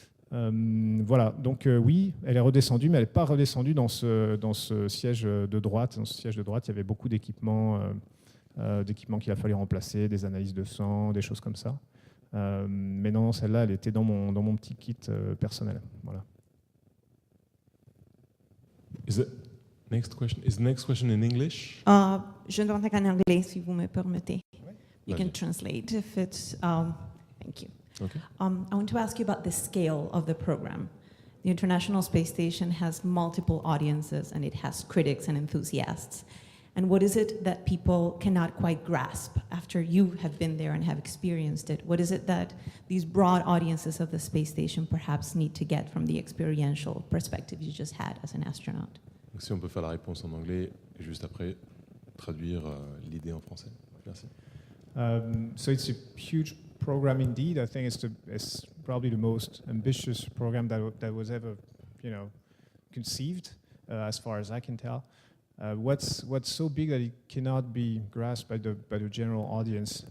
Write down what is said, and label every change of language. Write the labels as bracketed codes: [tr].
[fr] Voilà, donc oui, elle est redescendue, mais elle n'est pas redescendue dans ce siège de droite. Dans ce siège de droite, il y avait beaucoup d'équipements qu'il a fallu remplacer, des analyses de sang, des choses comme ça. Mais non, celle-là, elle était dans mon petit kit personnel. Voilà. [en] Next question in English? [fr] Je dois en anglais, si vous me permettez. [en] You Okay. can translate if it's. Thank you. Okay. I want to ask you about the scale of the program. The International Space Station has multiple audiences and it has critics and enthusiasts. And what is it that people cannot quite grasp after you have been there and have experienced it? What is it that these broad audiences of the space station perhaps need to get from the experiential perspective you just had as an astronaut? [fr] Donc, si on peut faire la réponse en anglais et juste après traduire l'idée en français. Merci. [en] So it's a huge program indeed. I think it's probably the most ambitious program that was ever, conceived, as far as I can tell. What's so big that it cannot be grasped by the general audience?